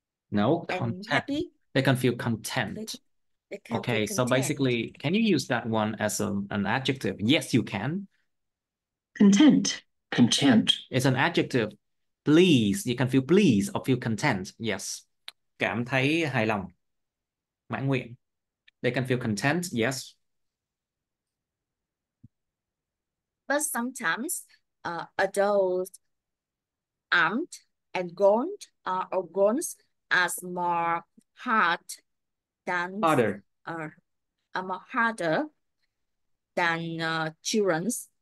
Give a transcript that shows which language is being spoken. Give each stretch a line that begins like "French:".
English: No, and content. happy. They can feel They, content. they can feel Okay, so content. basically, can you use that one as an adjective? Yes, you can. Content. Content. It's an adjective. Please, you can feel pleased or feel content. Yes.
Vietnamese: Cảm thấy hài lòng, mãn nguyện.
English: They can feel content. Yes. But sometimes adults aren't and don't or goals as more hard than Harder. more harder than children's